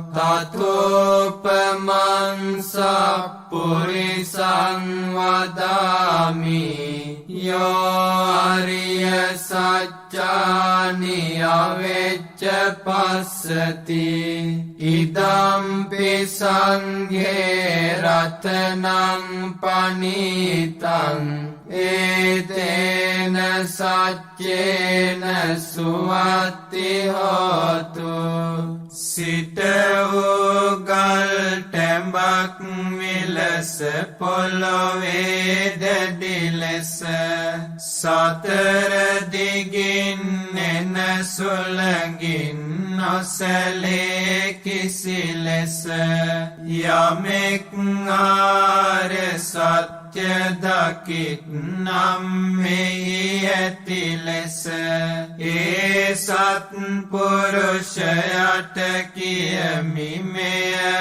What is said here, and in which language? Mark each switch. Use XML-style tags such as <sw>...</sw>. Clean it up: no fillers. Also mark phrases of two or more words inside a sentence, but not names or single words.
<pi>තතෝපමං සප්පුරිසං වදාමි යෝ අරිය සත්‍යානි අවෙච්ච පස්සති ඉදම්පි සංඝේ රතනං පනිතං ඒතේන සච්චේන සුවත්ති හෝතු</pi> <si>සිත වූ ගල් ටැඹක් විලස පොළොවේ දැඩි ලෙස සතර දිගින් එන සුළඟින් නොසැලේ කිසි ලෙස යමෙක් ආර්ය සත්‍ය දකිත් නම් මෙහි ඇති ලෙස ඒ සත්පුරුෂයට කියමි මෙය</si>